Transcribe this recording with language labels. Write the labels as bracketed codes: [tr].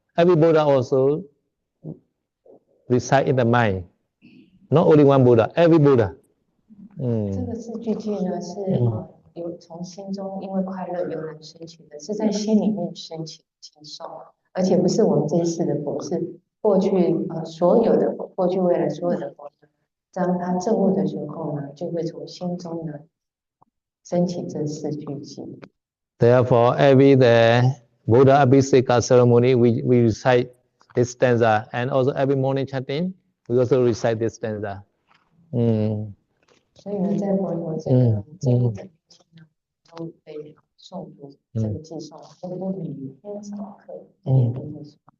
[en] Every Buddha also reside in the mind. Not only one Buddha, every Buddha. [zh] 这个4句偈呢，是从心中因为快乐油然升起的，是在心里面升起的偈颂，而且不是我们这一世的佛，是过去所有的佛，过去未来所有的佛，当他证悟的时候呢，就会从心中呢升起这4句偈。 [en] Therefore, every the Buddha Abhiseka ceremony, we recite this stanza, and also every morning chanting, we also recite this stanza. [zh] 所以呢，在佛陀这个证悟的天呢，都被诵读这个偈颂，都每天早课也都会诵。